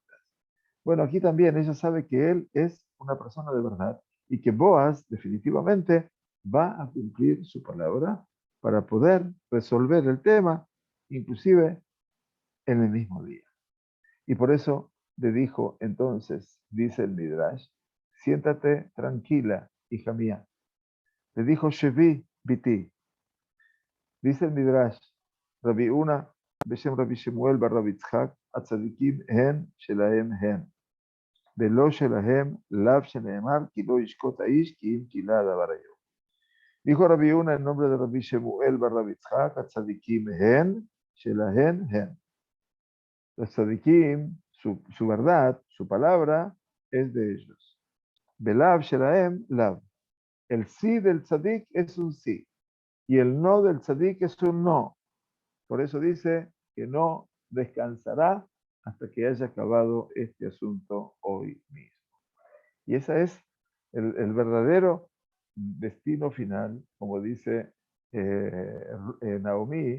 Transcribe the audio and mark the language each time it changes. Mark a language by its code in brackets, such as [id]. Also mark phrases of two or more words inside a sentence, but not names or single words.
[es] Bueno, aquí también ella sabe que él es una persona de verdad y que Boaz definitivamente va a cumplir su palabra para poder resolver el tema, inclusive en el mismo día. Y por eso le dijo entonces, dice el Midrash, siéntate tranquila, hija mía. Le dijo [he] שבי בתי. [es] Dice el Midrash, [he] רבי הונא בשם רבי שמואל בר רבי יצחק הצדיקים הן שלהם הן. ולא שלהם לאו שנאמר כי לא ישקוט האיש כי אם קילה הדבר היום. [es] Dijo Rabbi Una en nombre de Rabbi Shemuel bar Rabbi Tzchak, [he] הצדיקים הן שלהן הן. [es] Los tzadikim, su verdad, su palabra, es de ellos. [he] בלאו שלהם לאו. [es] El sí del tzadik es un sí y el no del tzadik es un no. Por eso dice que no descansará hasta que haya acabado este asunto hoy mismo. Y ese es el verdadero destino final, como dice Naomi.